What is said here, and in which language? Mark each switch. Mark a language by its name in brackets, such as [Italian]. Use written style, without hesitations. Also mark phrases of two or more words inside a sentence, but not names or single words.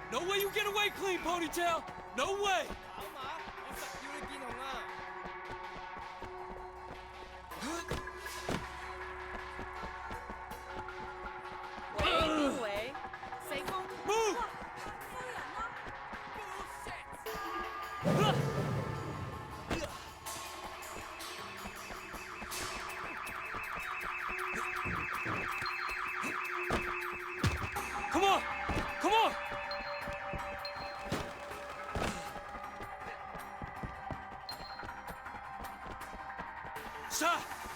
[English] way you get away clean, Ponytail! No way! [Cantonese] 跑馬，我實要你見紅啊！喂，邊位？四公。 [English] Move! [Cantonese] 夫人啦。 [English] Come on! Come on! Shot!